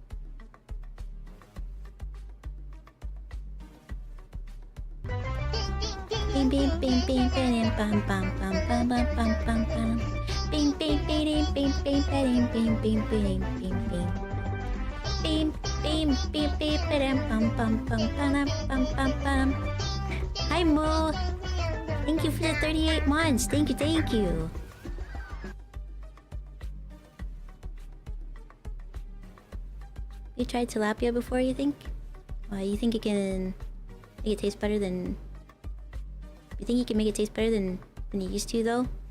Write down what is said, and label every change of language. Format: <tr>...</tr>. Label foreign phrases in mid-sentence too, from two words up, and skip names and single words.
<en>Bing bing bing bing bing bam bam bam bam bam bam bam bam. Bing bing bing bing bing bing bing bing bing bing bing. Bing bing bing bing bam bam bam bam bam bam bam bam. Hi Moo. Thank you for the 38 months. Thank you, thank you. You tried tilapia before, you think? You think it can make it taste better than... You think you can make it taste better than you used to, though?</en>